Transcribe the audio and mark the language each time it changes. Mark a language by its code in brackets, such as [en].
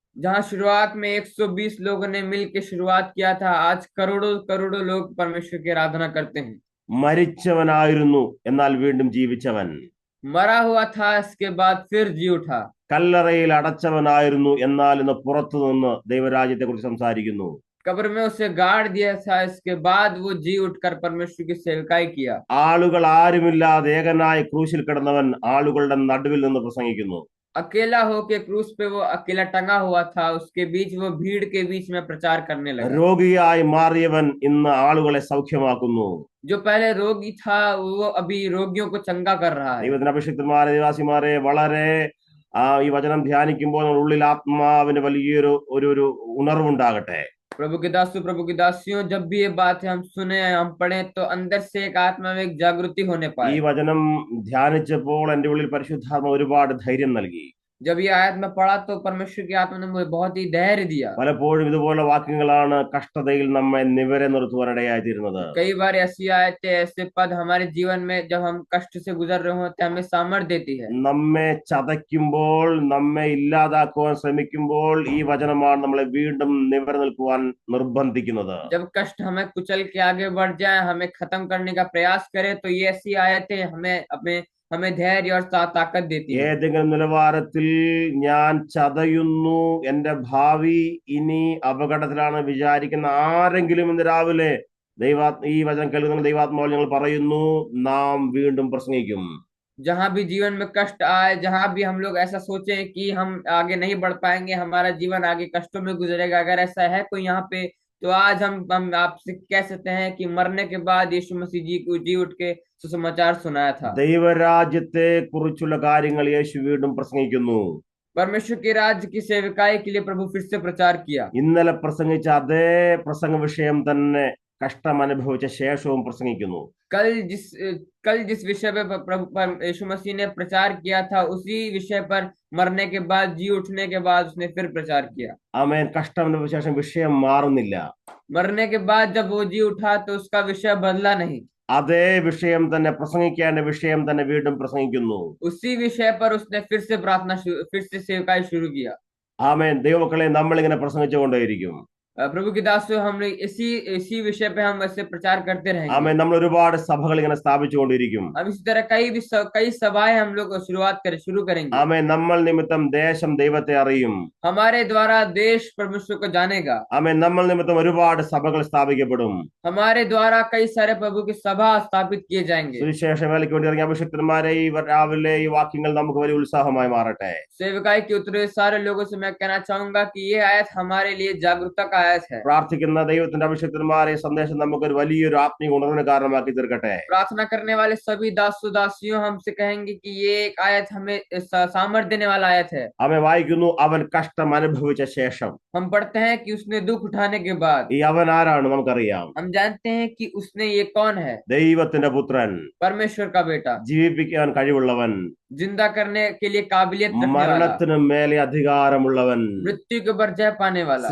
[hi] जहाँ शुरुआत में 120 लोगों ने मिलकर शुरुआत किया था, आज करोड़ों करोड़ों लोग परमेश्वर की आराधना करते हैं। [ml] മരിച്ചവനായിരുന്നു, എന്നാൽ വീണ്ടും ജീവിച്ചവൻ. [hi] मरा हुआ था, इसके बाद फिर जी उठा। [ml] കല്ലറയിൽ അടച്ചവനായിരുന്നു, എന്നാൽ ഇന്ന് പുറത്തു നിന്ന് ദൈവരാജ്യത്തെ കുറിച്ച് സംസാരിക്കുന്നു. [hi] कब्र में उसे गाड़ दिया था, इसके बाद वो जी उठकर परमेश्वर की सेवकाई किया। [ml] ആളുകൾ ആരുമില്ലാതെ ഏകനായി ക്രൂശിൽ കിടന്നവൻ ആളുകളുടെ നടുവിൽ നിന്ന് പ്രസംഗിക്കുന്നു. [hi] अकेला होके क्रूस पे वो अकेला टंगा हुआ था, उसके बीच वो भीड़ के बीच में प्रचार करने लगा। [ml] രോഗിയായി മാറിയവൻ ഇന്ന് ആളുകളെ സൗഖ്യമാക്കുന്നു. [hi] जो पहले रोगी था, वो अभी रोगियों को चंगा कर रहा है। [ml] ദൈവത്തിന്റെ അഭിഷിക്തന്മാരെ, നിവാസിമാരെ, വളരെ ഈ വചനം ധ്യാനിക്കുമ്പോൾ നമ്മുടെ ഉള്ളിൽ ആത്മാവിന് വലിയൊരു ഒരു ഉണർവുണ്ടാകട്ടെ. [hi] प्रभु के दासों, प्रभु की दासियों, जब भी ये बात है हम सुने, हम पढ़े, तो अंदर से एक आत्मा में एक जागृति होने [ml] ഈ [hi] पाए। [ml] വചനം ധ്യാനിച്ചപ്പോൾ എന്റെ ഉള്ളിൽ പരിശുദ്ധാത്മ ഒരുപാട് ധൈര്യം നൽകി. [hi] जब ये आयत में पढ़ा तो परमेश्वर की आत्मा ने मुझे बहुत ही धैर्य दिया। [ml] പലപ്പോഴും ഇതുപോലെ വാക്യങ്ങളാണ് കഷ്ടതയിൽ നമ്മെ നിവരെ നിർത്തുവാനിടയായി തീരുന്നത്. [hi] कई बार ऐसी आयतें, ऐसे पद हमारे जीवन में जब हम कष्ट से गुजर रहे होते हैं, हमें सामर्थ्य देती है। [ml] നമ്മെ ചതയ്ക്കുമ്പോൾ, നമ്മെ ഇല്ലാതാക്കുവാൻ ശ്രമിക്കുമ്പോൾ ഈ വചനമാണ് നമ്മളെ വീണ്ടും നിവരെ നിൽക്കുവാൻ നിർബന്ധിക്കുന്നത്. [hi] जब कष्ट हमें कुचल के आगे बढ़ जाए, हमें खत्म करने का प्रयास करे, तो ये ऐसी आयतें हमें धैर्य और ताकत देती है। [ml] ഏതെങ്കിലും നിലവാരത്തിൽ ഞാൻ ചതയുന്നു, എന്റെ ഭാവി ഇനി അപകടത്തിലാണ് വിചാരിക്കുന്ന ആരെങ്കിലും ഇന്ന് രാവിലെ ഈ വചനം കേൾക്കുന്ന ദൈവാത്മാവിൽ ഞങ്ങൾ പറയുന്നു, നാം വീണ്ടും പ്രസംഗിക്കും. [hi] जहां भी जीवन में कष्ट आए, जहां भी हम लोग ऐसा सोचें कि हम आगे नहीं बढ़ पाएंगे, हमारा जीवन आगे कष्टों में गुजरेगा, अगर ऐसा है कोई यहाँ पे, तो आज हम आपसे कह सकते हैं कि मरने के बाद यीशु मसीह जी को जी उठ के सुसमाचार सुनाया था। [ml] ദൈവരാജ്യത്തെ കുറിച്ചുള്ള കാര്യങ്ങൾ യേശു വീണ്ടും പ്രസംഗിക്കുന്നു. [hi] परमेश्वर के राज्य की सेविकाई के लिए प्रभु फिर से प्रचार किया। [ml] ഇന്നലെ പ്രസംഗിച്ച അതേ പ്രസംഗ വിഷയം തന്നെ കഷ്ടം അനുഭവിച്ച ശേഷവും പ്രസംഗിക്കുന്നു. [hi] कल जिस कल जिस विषय पे प्रभु यीशु मसीह ने प्रचार किया था, उसी विषय पर मरने के बाद, जी उठने के बाद उसने फिर प्रचार किया। [ml] ആമേൻ. കഷ്ടം അനുഭവിച്ച ശേഷം വിഷയം മാറുന്നില്ല. [hi] मरने के बाद जब वो जी उठा तो उसका विषय बदला नहीं। [ml] അതേ വിഷയം തന്നെ, പ്രസംഗിക്കേണ്ട വിഷയം തന്നെ വീണ്ടും പ്രസംഗിക്കുന്നു. [hi] उसी विषय पर उसने फिर से प्रार्थना फिर से सेवकाई शुरू किया। [ml] ആമേൻ. ദൈവമക്കളെ, നമ്മൾ ഇങ്ങനെ പ്രസംഗിച്ചുകൊണ്ടേയിരിക്കും. [hi] प्रभु की दासों, हम इसी इसी विषय पे हम ऐसे प्रचार करते रहेंगे। [ml] ആമേൻ. നമ്മൾ ഒരുപാട് സഭകൾ ഇങ്ങനെ സ്ഥാപിച്ചുകൊണ്ടിരിക്കും. [hi] हम इसी तरह कई सभाएं हम लोग शुरू करेंगे। [ml] ആമേൻ. നമ്മൾ നിമിത്തം ദേശം ദൈവത്തെ അറിയും. [hi] हमारे द्वारा देश परमेश्वर को जानेगा। [ml] ആമേൻ. നമ്മൾ നിമിത്തം ഒരുപാട് സഭകൾ സ്ഥാപിക്കപ്പെടും. [hi] हमारे द्वारा कई सारे प्रभु की सभा स्थापित किए जाएंगे। [ml] സുവിശേഷ വേലയ്ക്ക് വേണ്ടി ഇറങ്ങിയ അഭിഷിക്തന്മാരെ ഈ രാവിലെ ഈ വാക്യങ്ങൾ നമുക്ക് വലിയ ഉത്സാഹമായി മാറട്ടെ. [hi] सेवकाई के उतरे सारे लोगों से मैं कहना चाहूंगा कि ये आयत हमारे लिए जागरूकता का आयत है। [ml] പ്രാർത്ഥിക്കുന്ന ദൈവത്തിന്റെ അഭിഷിക്തന്മാരെ സന്ദേശം നമുക്കൊരു വലിയൊരു ആത്മീയ ഉണർവിന് കാരണമാക്കി തീർക്കട്ടെ. [hi] प्रार्थना करने वाले सभी दासों दासियों हमसे कहेंगे कि ये एक आयत हमें सामर्थ्य देने वाला आयत है। [ml] അവൻ വായിക്കുന്നു, അവൻ കഷ്ടം അനുഭവിച്ച ശേഷം. [hi] हम पढ़ते हैं कि उसने दुख उठाने के बाद। [ml] ഈ അവൻ ആരാണ് നമുക്കറിയാം. [hi] हम जानते हैं कि उसने ये कौन है। [ml] ദൈവത്തിന്റെ പുത്രൻ, [hi] परमेश्वर का बेटा, [ml] ജീവിപ്പിക്കാൻ കഴിവുള്ളവൻ, [hi] जिंदा करने के लिए काबिलियत रखने वाला, [ml] മരണത്തിന് മേലെ അധികാരമുള്ളവൻ, [hi] मृत्यु के ऊपर जय पाने वाला,